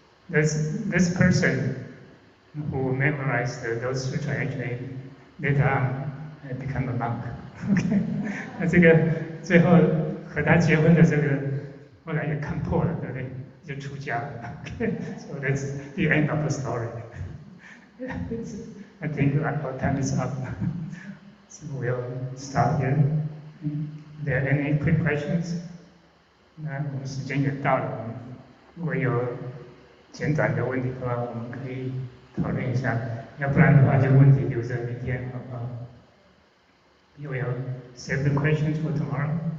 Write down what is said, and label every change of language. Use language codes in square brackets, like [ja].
[en] This person who memorized those sutras actually later on become a monk. [zh] OK， 那这个最后和他结婚的这个后来也看破了，对不对？就出家了。 [en] OK， so that's the end of the story. I think our time is up. So we'll stop here. Are there any quick questions? [zh] 那我们时间也到了，如果有简短的问题的话，我们可以讨论一下；要不然的话，就问题留着明天，好不好？ [en] You will save the questions for tomorrow.